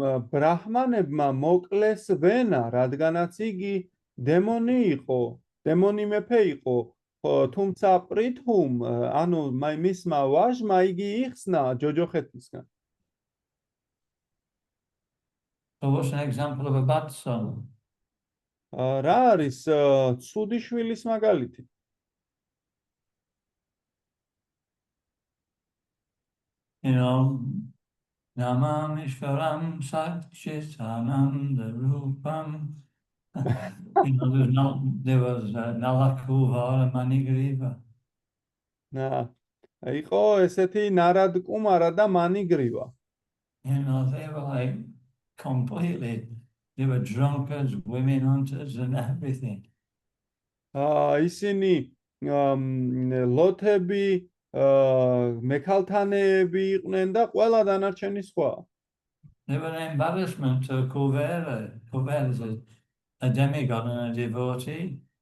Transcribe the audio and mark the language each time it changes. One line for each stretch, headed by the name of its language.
Georgian: ბრაჰმანებმა მოკლეს ვენა, რადგანაც იგი დემონი იყო, დემონი მეფე იყო, თუმცა პრითუმ, ანუ მისმა ვაჟმა იგი იხსნა ჯოჯოხეთისგან.
English: So what's an example of a bad son?
Georgian: რა არის ცუდი შვილის მაგალითი?
English: You know,
Sanskrit: Namam Ishvaram Satchitananda Rupam.
English: You know, there was Nalakuva Manigriva.
Georgian: იყო ესეთი ნარად კუმარა და მანიგრივა.
English: You know, they were like completely, they were drunkards, women hunters and everything.
Georgian: ისინი ლოთები, მექალთანეები იყვნენ და ყველა დანარჩენი სხვა.
English: They were an embarrassment to Kuvera. Kuvera is a demigod and a devotee.